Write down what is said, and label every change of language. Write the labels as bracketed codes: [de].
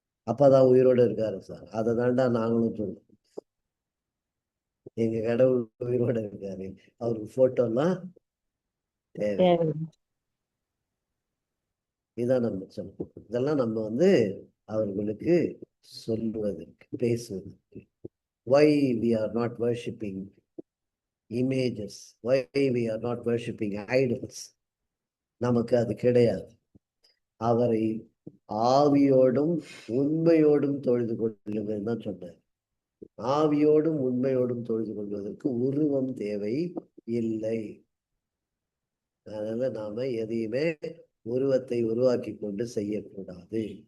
[ta] அப்பா தான் உயிரோட இருக்காரு சார். அதை தாண்டா நாங்களும் சொல்லுவோம். எங்க கடவுள் உயிரோட இருக்காரு, அவருக்கு போட்டோலாம் தேவை. இதான் நம்ம சொல்லுவோம். இதெல்லாம் நம்ம அவர்களுக்கு சொல்லுவதற்கு, பேசுவதற்கு. [en] Why we are not worshipping images? Why we are not worshipping idols? [ta] நமக்கு அது கிடையாது. அவரை ஆவியோடும் உண்மையோடும் தொழுது கொள்ளுங்கள் தான் சொன்னார். ஆவியோடும் உண்மையோடும் தொழுது கொள்வதற்கு உருவம் தேவை இல்லை. அதனால நாம எதையுமே உருவத்தை உருவாக்கி கொண்டு செய்யக்கூடாது.